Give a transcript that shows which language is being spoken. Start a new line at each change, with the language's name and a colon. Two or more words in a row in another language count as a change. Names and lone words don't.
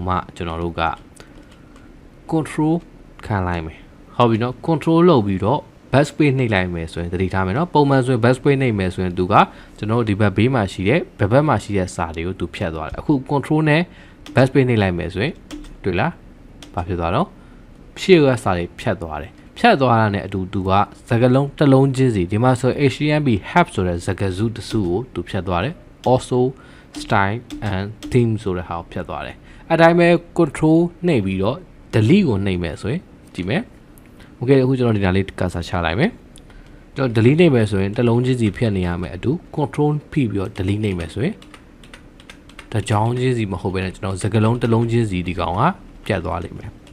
Burmese: မှကျွန်တော်တို့က control ခံလိုက်မယ်ဟုတ်ပြီနော် control လုပ်ပြီးတော့ backspace နှိပ်လိုက်မယ်ဆိုရင်တတိထားမယ်နော်ပုံမှန်ဆိုရင် backspace နှိပ်မယ်ဆိုရင်သူကကျွန်တော်တို့ဒီဘက်ဘေးမှာရှိတဲ့ဘက်မှာရှိတဲ့ စာတွေကိုသူဖြတ်သွားတယ်အခု control နဲ့ backspace နှိပ်လိုက်မယ်ဆိုရင်တွေ့လားဘာဖြစ်သွားတော့ရှေ့ကစာတွေဖြတ်သွားတယ်ဖြတ်သွားတာနဲ့အတူတူက စကားလုံးတစ်လုံးချင်းစီဒီမှာဆို HTML have ဆိုတဲ့စကားစုတစ်စုကိုသူဖြတ်သွားတယ်
English: also style and theme
Burmese: ဆိုတဲ့ဟာကိုဖြတ်သွားတယ်အတိုင်းပဲ control နှိပ်ပြီးတော့ delete ကိုနှိပ်မယ်ဆိုရင်ကြည့်မယ် okay အခုကျွန်တော်ဒီနားလေးကစားချလိုက်မယ်ကျွန်တော် delete နှိပ်မယ်ဆိုရင်တစ်လုံးချင်းစီဖြတ်နေရမယ်အတူ control ဖိပြီးတော့ delete နှိပ်မယ်ဆိုရင်တကြောင်ချင်းစီမဟုတ်ဘဲနဲ့ကျွန်တော်စကားလုံးတစ်လုံးချင်းစီဒီကောင်ကပြတ်သွားလိမ့်မယ်